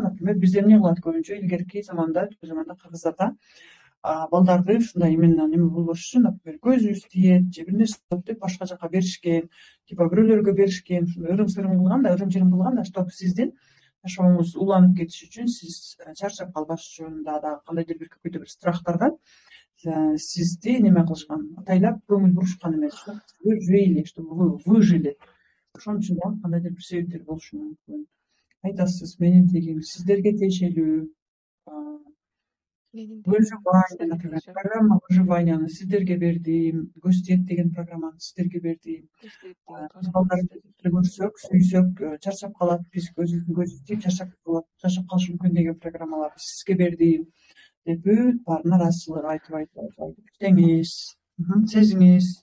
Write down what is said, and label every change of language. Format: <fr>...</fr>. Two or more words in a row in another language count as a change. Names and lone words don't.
<ky>Например, бизде эмне кылат көбүнчө илгерки заманда, кыргыздарда балдарды ушундай неме болбош үчүн, например, көзүбүз тиет же бир нерсе болот деп башка жака беришкен, типа бирөөлөргө беришкен, ырым-сырым кылган да, чтобы сиздин жашооңуз уланып кетиш үчүн, сиз чарчап калбаш үчүн дагы кандайдыр бир какой-то бир страхтардан сизди неме кылышкан, атайлап көңүл бурушкан эмес,</ky> <ru>чтобы жили, чтобы вы выжили.</ru> <ky>Ошон үчүн дагы кандайдыр бир себептер болушу мүмкүн. Айтасыз, менин тегим сиздерге тиешелүү выживание, например,</ky> <ru>программа выживанияны</ru> <ky>сиздерге бердим, көз тиет деген программаны сиздерге бердим. Биз балдарды көрсөк, сүйсөк, чарчап калат, биз көзүбүздүн тиеп чарчап калышы мүмкүн деген программаларды сизге бердим деп бүт баарын ыраазычылык айтып иштеңиз, сезиңиз.</ky>